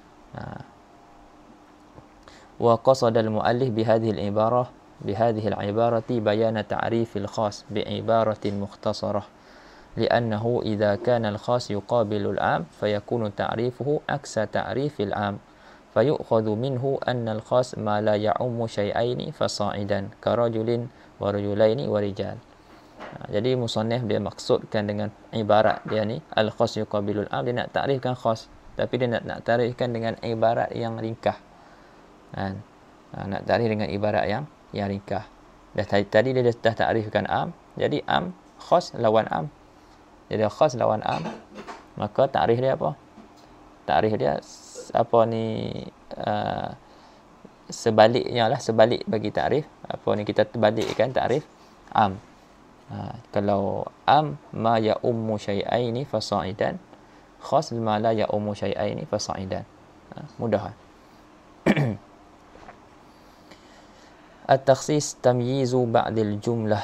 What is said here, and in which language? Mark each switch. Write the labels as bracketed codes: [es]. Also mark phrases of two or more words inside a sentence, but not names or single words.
[ar] وقصد المؤلف بهذه العبارة بيان تعريف الخاص بعبارة مختصرة. لأنه إذا كان الخاص يقابل العام فيكون تعريفه عكس تعريف العام فيؤخذ منه أن الخاص ما لا يعم شيئين فصاعدا كرجل ورجلين ورجال. [ms] Jadi musannif dia maksudkan dengan ibarat dia ni [ar] الخاص يقابل العام, [ms] dia nak takrifkan khas, tapi dia nak takrifkan dengan ibarat yang ringkas. Nak takrif dengan ibarat yang ringkas. Tadi dia dah takrifkan am, jadi am khas lawan am. Jadi khas lawan am, maka takrif dia apa? Takrif dia sebaliknya lah, sebalik bagi takrif. Kita terbalikkan takrif am. Kalau am [ar] ما يعم شيئين فصاعدا, [ms] khas [ar] ما لا يعم شيئين فصاعدا. [ms] Mudah. [ar] التخصيص تمييز بعض الجملة.